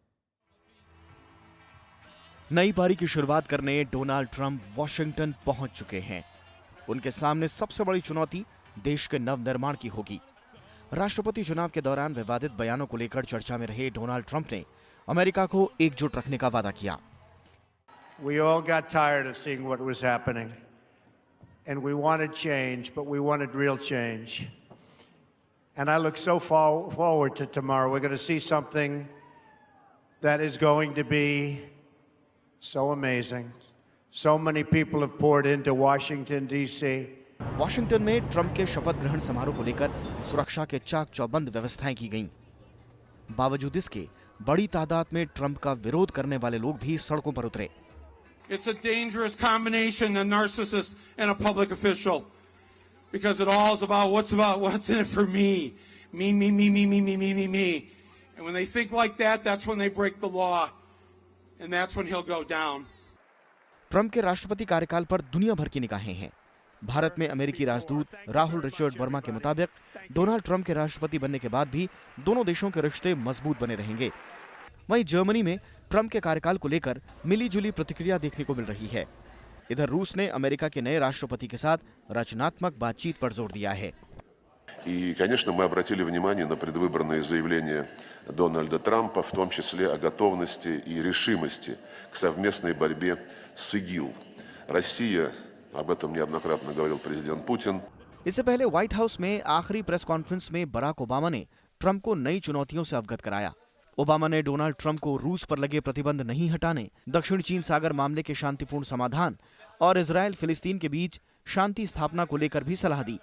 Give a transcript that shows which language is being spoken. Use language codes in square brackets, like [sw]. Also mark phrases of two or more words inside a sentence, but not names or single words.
[hi] नई पारी की शुरुआत करने डोनाल्ड ट्रंप वॉशिंगटन पहुंच चुके हैं। उनके सामने सबसे बड़ी चुनौती देश के नवनिर्माण की होगी। राष्ट्रपति चुनाव के दौरान विवादित बयानों को लेकर चर्चा में रहे डोनाल्ड ट्रंप ने अमेरिका को एकजुट रखने का वादा किया। [en] We all got tired of seeing what was happening, and we wanted change, but we wanted real change. And I look so forward to tomorrow. We're going to see something that is going to be so amazing. So many people have poured into Washington, D.C. [hi] वॉशिंगटन में ट्रंप के शपथ ग्रहण समारोह को लेकर सुरक्षा के चाक चौबंद व्यवस्थाएं की गईं। बावजूद इसके बड़ी तादाद में ट्रंप का विरोध करने वाले लोग भी सड़कों पर उतरे। [en] It's a dangerous combination, a narcissist and a public official, because it all is about what's in it for me, me. And when they think like that, that's when they break the law, and that's when he'll go down. [hi] ट्रंप के राष्ट्रपति कार्यकाल पर दुनिया भर की निगाहें हैं। भारत में अमेरिकी राजदूत राहुल रिचर्ड वर्मा के मुताबिक डोनाल्ड ट्रंप के राष्ट्रपति बनने के बाद भी दोनों देशों के रिश्ते मजबूत बने रहेंगे। वहीं जर्मनी में ट्रंप के कार्यकाल को लेकर मिली-जुली प्रतिक्रिया देखने को मिल रही है। इधर रूस ने अमेरिका के नए राष्ट्रपति के साथ रचनात्मक बातचीत पर जोर दिया है। [ru] И, конечно, мы обратили внимание на предвыборные заявления Дональда Трампа, в том числе о готовности и решимости к совместной борьбе с ИГИЛ. Россия, об этом неоднократно говорил президент Путин. [hi] इससे पहले व्हाइट हाउस में आखिरी [en] press conference [hi] में बराक ओबामा ने ट्रंप को नई चुनौतियों से अवगत कराया। ओबामा ने डोनाल्ड ट्रंप को रूस पर लगे प्रतिबंध नहीं हटाने, दक्षिण चीन सागर मामले के शांतिपूर्ण समाधान और इजराइल फिलिस्तीन के बीच शांति स्थापना को लेकर भी सलाह दी।